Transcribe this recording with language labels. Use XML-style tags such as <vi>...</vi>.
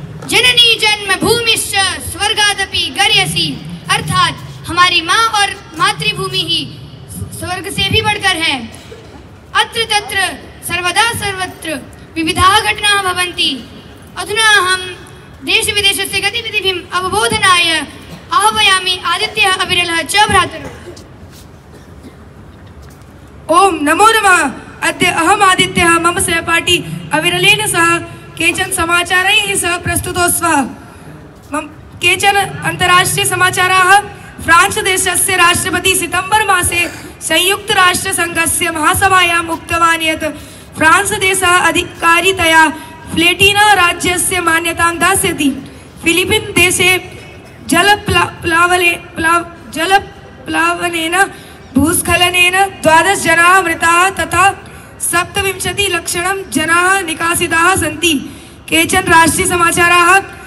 <sa>जननी जन्मभूमिश्च स्वर्गादपि गर्यसि,</sa> <hi>अर्थात हमारी माँ और मातृभूमि ही स्वर्ग से भी बढ़कर है।</hi> <sa>अत्र तत्र सर्वदा सर्वत्र विविधाः घटनाः भवन्ति। अधुना अहं देश विदेशस्य गतिविधिभिम् अवबोधनाय आह्वयामि आदित्यः अविरलः च भ्रातरौ। ओम नमो नमः। अद्य अहम् आदित्यः मम सहपाठी अविरलेन सह केचन समाचारैः सह प्रस्तुतोऽस्मः। केचन अन्तर्राष्ट्रीय समाचाराः। फ्रांस देशस्य राष्ट्रपति सितंबर मासे संयुक्त राष्ट्र संघस्य महासभायाम् उक्तवान् यत् फ्रांस देशः अधिकारितया फ्लेटिना राज्यस्य मान्यतां दास्यति। फिलीपीन् देशे जलप्लावनेन भूस्खलनेन 12 जनाः मृताः तथा 27 लक्षणं जनाः निकासिताः सन्ति। केचन राष्ट्रीय समाचाराः।</sa>